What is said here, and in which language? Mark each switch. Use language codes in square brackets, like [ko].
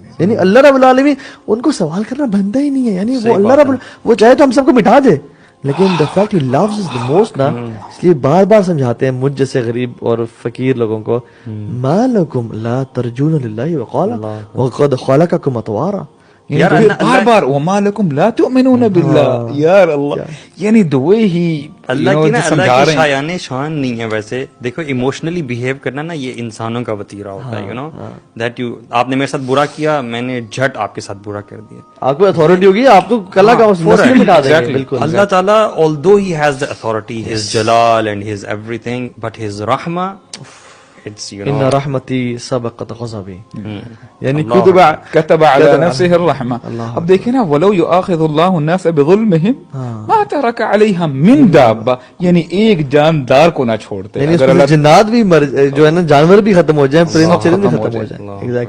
[ur] یعنی اللہ رب العالمین ان کو سوال کرنا بنتا ہی نہیں ہے. یعنی وہ اللہ رب وہ چاہے تو ہم سب کو مٹا دے، لیکن [en] the fact he loves us the most [ur] نا، اس لیے بار بار سمجھاتے ہیں مجھ جیسے غریب اور فقیر لوگوں کو، [ar] ما لکم لا ترجون للہ وقارا وقد خلقکم اطوارا. [ur] بار بار [ar] وما لکم لا تؤمنون باللہ. [ur] یار اللہ، یعنی [en] the way he [ur] اللہ کی نا اللہ کی شایان شان نہیں ہے. ویسے دیکھو ایموشنلی بیہیو کرنا نا یہ انسانوں کا وطیرہ ہوتا ہے. [en] you know that you, [ur] آپ نے میرے ساتھ برا کیا، میں نے جھٹ آپ کے ساتھ برا کر دیا. آپ کو اتھارٹی ہوگی، آپ تو کلا کا مسئلہ مٹا دیں گے. بالکل [en] اللہ تعالیٰ although he has the authority, his jalal and his everything, but his rahmah, it's, you know, [ar] ان رحمتی سبقت غضبی، یعنی کتب علی نفسہ الرحمہ. [ur] اب دیکھیں نا [ar] ولو یؤاخذ اللہ الناس بظلمہم ما ترک علیہا من دابہ، [ur] یعنی ایک جاندار کو نہ چھوڑتے. یعنی جنات بھی جو ہے نا جانور بھی ختم ہو جائیں، پرند چرند بھی ختم ہو جائیں.